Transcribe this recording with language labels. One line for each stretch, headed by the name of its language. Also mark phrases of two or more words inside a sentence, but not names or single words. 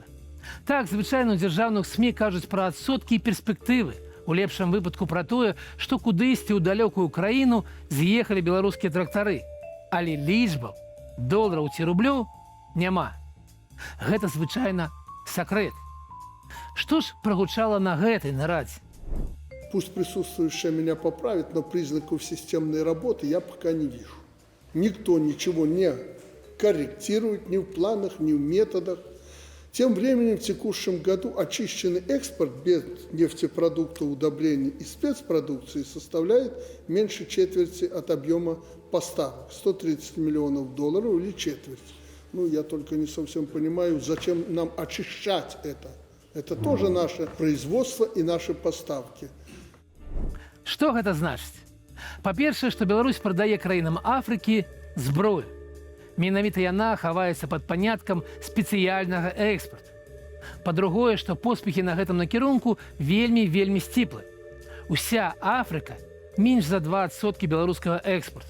Belarusian: Так, звычайна ў дзяржаўных СМІ кажуць пра адсоткі і перспектывы, у лепшым выпадку пра тое, што кудысьці ў далёкую краіну з'ехалі беларускія трактары. Але лічбаў, долараў ці рублёў няма. Гэта звычайна сакрэт. Што ж прагучала на гэтай нарадзе?
Russian: Пусть присутствующая меня поправит, но признаков системной работы я пока не вижу. Никто ничего не корректирует ни в планах, ни в методах. Тем временем в текущем году очищенный экспорт без нефтепродуктов, удобрений и спецпродукции составляет меньше четверти от объема поставок. 130 миллионов долларов или четверть. Ну, я только не совсем понимаю, зачем нам очищать это. Это тоже наше производство и наши поставки.
Belarusian: Што гэта значыць? Па-першае, што Беларусь прадае краінам Афрыкі зброю. Менавіта яна хаваецца пад паняткам спецыяльнага экспарту. Па-другое, што поспехі на гэтым накірунку вельмі сціплы. Уся Афрыка менш за 2% беларускага экспарту.